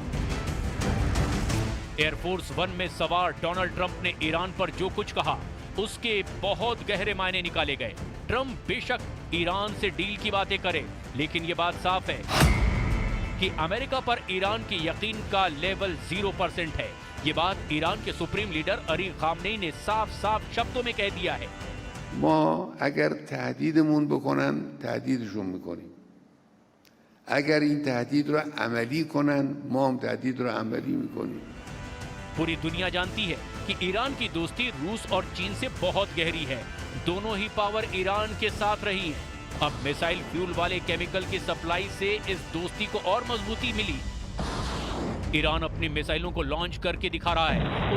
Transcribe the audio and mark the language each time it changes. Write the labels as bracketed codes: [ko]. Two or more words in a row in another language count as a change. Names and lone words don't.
[hi] एयरफोर्स वन में सवार डोनाल्ड ट्रंप ने ईरान पर जो कुछ कहा उसके बहुत गहरे मायने निकाले गए। ट्रंप बेशक ईरान से डील की बातें करे, लेकिन ये बात साफ है कि अमेरिका पर ईरान की यकीन का लेवल 0% है। ये बात ईरान के [en] supreme leader [hi] अली खामनेई ने साफ साफ शब्दों में कह दिया है। [fa] ما اگر تهدیدمون بکنن تهدیدشون میکنیم. اگر این تهدید رو عملی کنن ما هم تهدید رو عملی میکنیم. [hi] पूरी दुनिया जानती है कि ईरान की दोस्ती रूस और चीन से बहुत गहरी है। दोनों ही पावर ईरान के साथ रही है। अब [en] missile fuel [hi] वाले केमिकल की सप्लाई से इस दोस्ती को और मजबूती मिली। ईरान अपनी मिसाइलों को लॉन्च करके दिखा रहा है।